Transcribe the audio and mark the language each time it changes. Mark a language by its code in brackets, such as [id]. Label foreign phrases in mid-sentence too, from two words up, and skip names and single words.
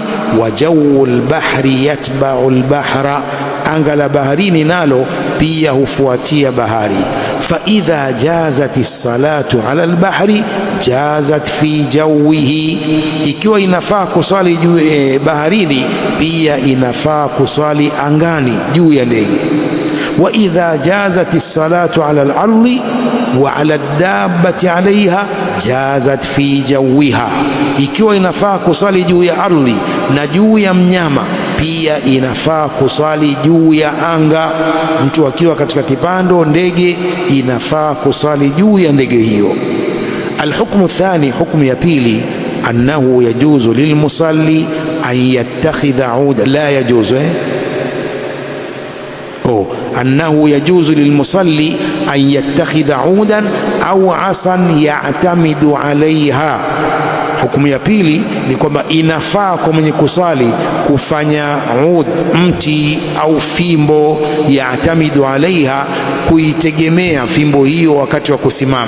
[ar] وجو البحر يتبع البحر, [sw] anga la baharini nalo pia hufuatia bahari. [ar] فإذا جازت الصلاة على البحر جازت في جوه, [sw] ikiwa inafaa kusali juu baharini pia inafaa kusali angani juu ya ndege. [ar] وإذا جازت الصلاة على الأرض وعلى الدابة عليها جازت في جوها, [sw] ikiwa inafaa kusali juu ya ardhi na juu ya mnyama pia inafaa kusali juu ya anga. Mtu akiwa katika kipando ndege inafaa kusali juu ya ndege hiyo. [ar] الحكم الثاني, [sw] hukmu ya pili, [ar] أنه يجوز للمصلي أن يتخذ عودا، لا يجوز أنه يجوز للمصلي أن يتخذ عودا أو عصا يعتمد عليها. [sw] Hukumu ya pili ni kwamba inafaa kwa mwenye kusali kufanya ud, mti au fimbo, [ar] يعتمد عليها, [sw] kuitegemea fimbo hiyo wakati wa kusimama.